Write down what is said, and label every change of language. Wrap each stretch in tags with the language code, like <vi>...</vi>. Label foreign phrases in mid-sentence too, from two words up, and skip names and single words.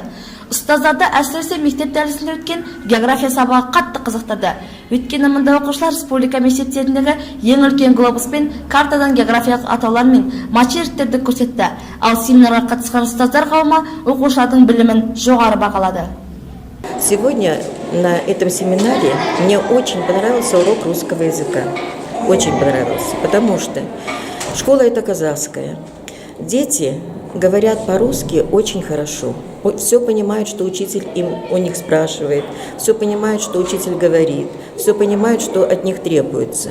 <kk>Ұстаздарды әсіресе мектеп дәрісінде өткен география сабағы қатты қызықтырды. Өйткені мұнда оқушылар республика мектептеріндегі ең үлкен глобус пен картадан географиялық атаулар мен материктерді көрсетті. Ал семинарға қатысқан ұстаздар қауымы оқушылардың білімін жоғары бағалады.</kk> <ru>Сегодня на этом семинаре мне очень понравился урок русского языка. Очень понравился, потому что школа это казахская. Дети говорят по-русски очень хорошо. Все понимают, что учитель у них спрашивает, все понимают, что учитель говорит, все понимают, что от них требуется.</ru>